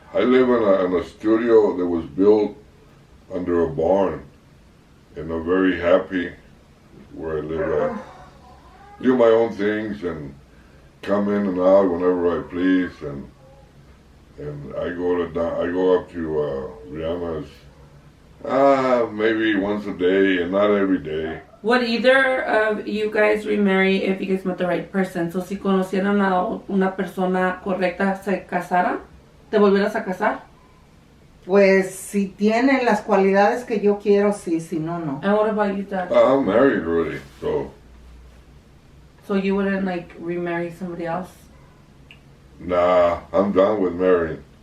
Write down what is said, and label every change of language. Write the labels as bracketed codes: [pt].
[en] I live in a studio that was built under a barn, and I'm very happy where I live at. Do my own things and come in and out whenever I please, and I go up to Rihanna's maybe once a day, and not every day. Would either of you guys remarry if you guys met the right person? [es] So si conocieran a una persona correcta, ¿se casaran? ¿Te volvieras a casar? Pues si tiene las cualidades que yo quiero, sí, si no, no. [en] And what about you, Dad? I'm married already, so So you wouldn't like remarry somebody else? nah, I'm done with marrying.